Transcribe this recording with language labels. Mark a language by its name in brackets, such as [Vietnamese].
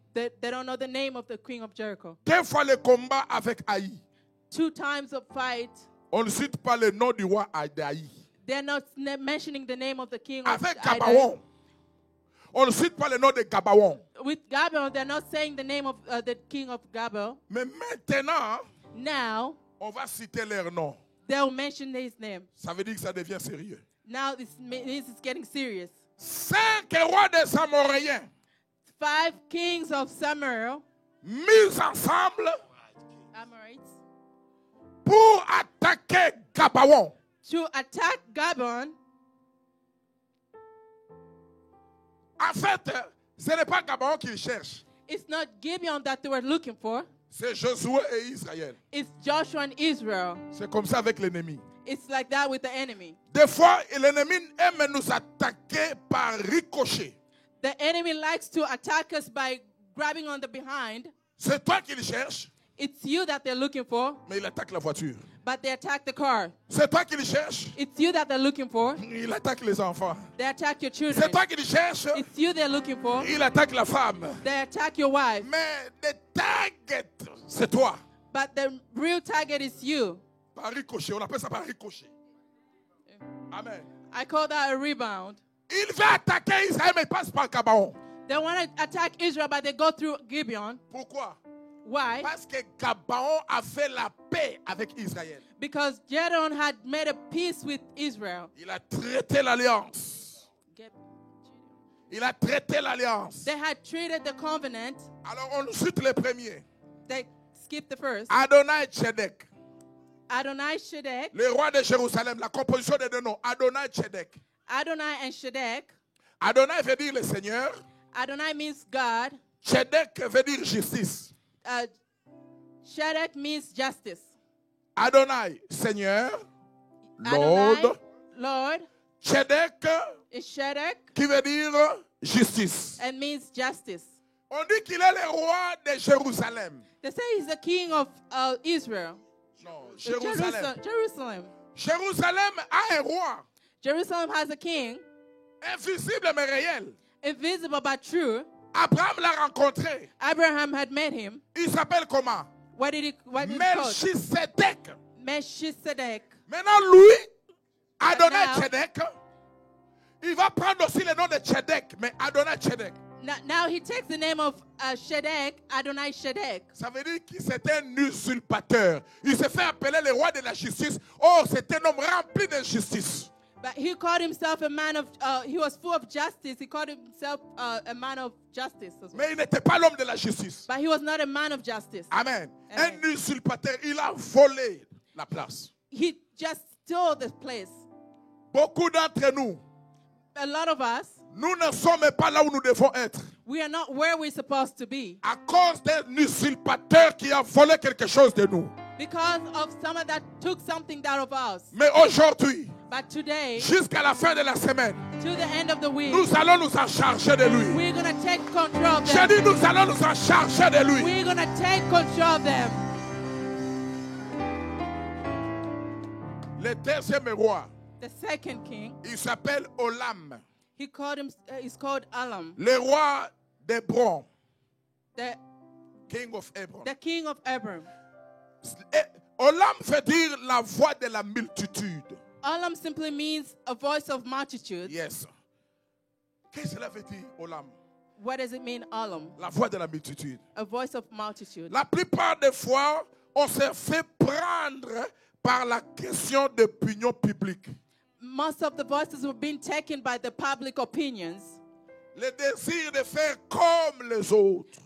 [English] they don't know the name of the king of Jericho. [French] Deux fois le combat avec Haï. [English] 2 times of fight. [French] On ne cite pas le nom du roi Adaï. [English] They're not mentioning the name of the king of [French] Avec [English] Ida. [French] Gabaon, on ne cite pas le nom de Gabaon. [English] With Gabel, they're not saying the name of the king of Gabel. [French] Mais maintenant, [English] Now, [French] on va citer leur nom. [English] they'll mention his name. [French] Ça veut dire que ça devient sérieux. [English] Now this is getting serious. [French] 5 rois des Amoréens [English] 5 kings of Samaria, [French] mis ensemble [English] Amorites, [French] pour attaquer Gabaon. [English] to attack Gabon. [French] En fait, ce n'est pas Gabaon qu'ils cherchent. [English] It's not Gibeon that they were looking for. [French] C'est Josué et Israël. [English] It's Joshua and Israel. [French] C'est comme ça avec l'ennemi. [English] It's like that with the enemy. [French] Des fois, l'ennemi aime nous attaquer par ricochet. [English] The enemy likes to attack us by grabbing on the behind. [French] C'est toi qu'il cherche, [English] It's you that they're looking for, [French] mais il attaque la voiture. [English] but they attack the car. [French] C'est toi qu'il cherche, [English] It's you that they're looking for. [French] il attaque les enfants. [English] They attack your children. [French] C'est toi qu'il cherche, [English] It's you they're looking for. [French] il attaque la femme. [English] They attack your wife. [French] Mais le target, c'est toi. [English] But the real target is you. [French] Par ricochet, on appelle ça par ricochet. Amen. [English] I call that a rebound. [French] Il va attaquer Israël, mais il passe par Gabaon. [English] They want to attack Israel, but they go through Gibeon. [French] Pourquoi? [English] Why? [French] Parce que Gabaon a fait la paix avec Israël. [English] Because Gideon had made a peace with Israel. [French] Il a traité l'alliance. Il a traité l'alliance. [English] They had treated the covenant. [French] Alors on cite les premiers. [English] They skipped the first. Adonai Tchedek, Adonai Shedek. [French] le roi de Jérusalem, la composition des 2 noms. Adonai Tchedek. [English] Adonai and Shedek. [French] Adonai veut dire le Seigneur. [English] Adonai means God. [French] Tchedek veut dire justice. [English] Shedek means justice. [French] Adonai, Seigneur. [English] Adonai, Lord. Lord, [French] Tchedek, [English] is Shedek [French] qui veut dire justice. [English] and means justice. [French] On dit qu'il est le roi de Jérusalem. [English] They say he's the king of Israel. [French] Non, Jérusalem. [English] Jerusalem. [French] Jérusalem a un roi. [English] Jerusalem has a king, [French] Invisible mais réel. [English] invisible but true. [French] Abraham l'a rencontré. [English] Abraham had met him. [French] Il s'appelle comment? [English] What did he call? [French] Melchisedec. [English] Melchizedek. [French] Maintenant, lui, Adonai [English] now- [French] Tchedek, il va prendre aussi le nom de Tchedek, mais Adonai Tchedek. [English] Now he takes the name of Shedek, Adonai Shedek. [French] Ça veut dire que c'est un usurpateur. Il se fait appeler le roi de la justice. Oh, c'est un homme rempli d'injustice. [English] But he called himself a man of, he was full of justice. He called himself a man of justice as well. [French] Mais il n'était pas l'homme de la justice. [English] But he was not a man of justice. Amen. Amen. [French] Un usurpateur, il a volé la place. [English] He just stole the place. [French] Beaucoup d'entre nous, [English] A lot of us, [French] nous ne sommes pas là où nous devons être. [English] we are not where we're supposed to be [French] À cause d'un usurpateur qui a volé quelque chose de nous. [English] because of someone that took something out of us. [French] Mais aujourd'hui, [English] But today, [French] jusqu'à la fin de la semaine, [English] to the end of the week, [French] nous allons nous en charger de lui. [English] we're going to take control of [French] J'ai [English] them. [French] dit, nous allons nous en charger de lui. [English] We're going to take control of them. [French] Le deuxième roi, [English] The second king, [French] il s'appelle Olam, [English] he's called Alam, [French] le roi d'Hébron, [English] the King of Hebron. king of Abram. [French] Et Olam veut dire la voix de la multitude. [English] Alam simply means a voice of multitude. Yes. [French] Qu'est-ce que cela veut dire, Olam? [English] What does it mean, Alam? [French] La voix de la multitude. [English] A voice of multitude. [French] La plupart des fois, on se fait prendre par la question d'opinion publique. [English] Most of the voices were being taken by the public opinions. [French] Le désir de faire comme les autres.